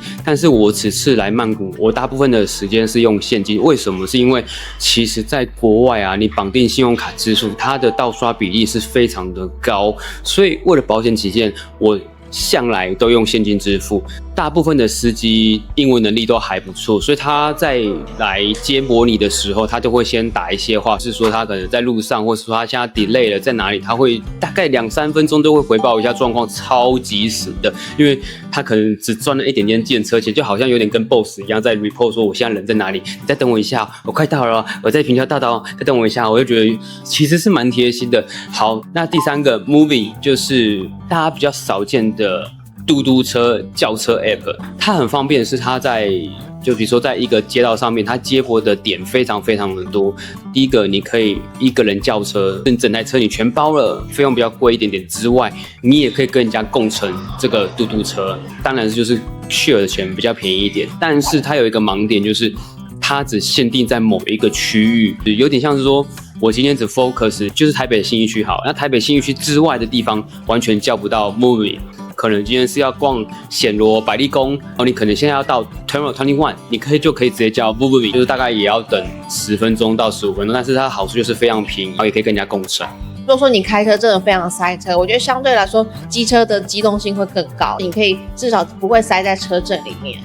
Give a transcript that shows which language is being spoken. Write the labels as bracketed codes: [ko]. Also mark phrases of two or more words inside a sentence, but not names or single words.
[zh] 但是我此次來曼谷，我大部分的時間是用現金。為什麼？是因為其實在國外啊，你綁定信用卡支付，它的盜刷比例是非常的高，所以為了保險起見，我向來都用現金支付。大部分的司機英文能力都還不錯，所以他在來接駁你的時候，他就會先打一些話，是說他可能在路上，或是說他現在 delay 了在哪裡，他會大概2-3分鐘都會回報一下狀況，超及時的，因為他可能只賺了一點點計程車錢，就好像有點跟 boss 一樣在 report 說我現在人在哪裡，你再等我一下，我快到了，我在平交大道，再等我一下，我就覺得其實是蠻貼心的。好，那第3個 Moving 就是大家比較少見的嘟嘟車叫車 app， 它很方便，是它就比如說在一個街道上面，它接駁的點非常非常的多。第一個，你可以一個人叫車，整台車你全包了，費用比較貴一點點之外，你也可以跟人家共乘這個嘟嘟車，當然就是 share 的錢比較便宜一點。但是它有一個盲點，就是它只限定在某一個區域，有點像是說我今天只 focus 就是台北信義區好，那台北信義區之外的地方完全叫不到 Moving。可能今天是要逛顯羅百麗宮，然後你可能現在要到 Terminal 21， 你就可以直接叫 Moving， 就是大概也要等10分鐘到15分鐘，但是它的好處就是非常便宜，然後也可以跟人家共乘。如果說你開車真的非常塞車，我覺得相對來說機車的機動性會更高，你可以至少不會塞在車陣裡面。